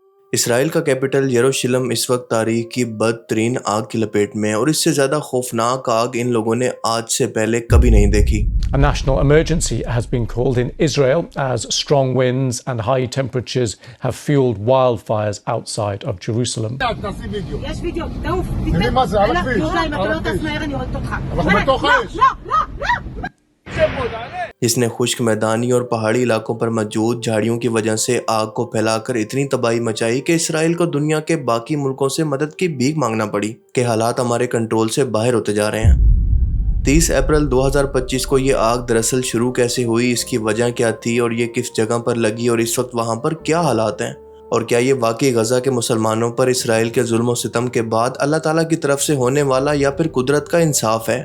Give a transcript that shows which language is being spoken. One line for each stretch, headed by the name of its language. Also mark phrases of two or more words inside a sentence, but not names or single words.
Urdu: اسرائیل کا کیپٹل یروشلم اس وقت تاریخ کی بدترین آگ کی لپیٹ میں ہے اور اس سے زیادہ خوفناک آگ ان لوگوں نے آج سے پہلے کبھی نہیں دیکھی۔
English: A national emergency has been called in Israel as strong winds and high temperatures have fueled wildfires outside of Jerusalem.
Hebrew: יש וידאו, תעוף, תראה מה זה, על הכביש. אם אתה לא טס מהר אני הולכת אותך. אנחנו בתוך האש. לא.
Urdu: جس نے خشک میدانی اور پہاڑی علاقوں پر موجود جھاڑیوں کی وجہ سے آگ کو پھیلا کر اتنی تباہی مچائی کہ اسرائیل کو دنیا کے باقی ملکوں سے مدد کی بھیک مانگنا پڑی کہ حالات ہمارے کنٹرول سے باہر ہوتے جا رہے ہیں۔ 30 اپریل 2025 کو یہ آگ دراصل شروع کیسے ہوئی، اس کی وجہ کیا تھی اور یہ کس جگہ پر لگی اور اس وقت وہاں پر کیا حالات ہیں، اور کیا یہ واقعی غزہ کے مسلمانوں پر اسرائیل کے ظلم و ستم کے بعد اللہ تعالیٰ کی طرف سے ہونے والا یا پھر قدرت کا انصاف ہے؟